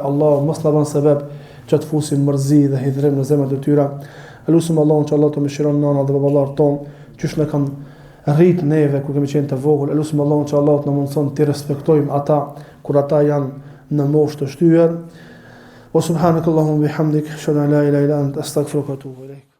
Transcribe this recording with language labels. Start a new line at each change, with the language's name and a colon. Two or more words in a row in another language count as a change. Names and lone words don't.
Albanian: Allah mos na bën sebeb që të fusim mërzi dhe hidhrim në zemrat e tyre. Elusim Allahun që Allah të mëshiron nana dhe baballar ton, qysh ne kanë rrit neve kur kemi qenë të vogël. Elusim Allahun që Allah të na mundson të respektojmë ata kur ata janë në moshë të shtyer.
Arabic: وسبحانك اللهم وبحمدك أشهد أن لا إله إلا أنت أستغفرك وأتوب إليك.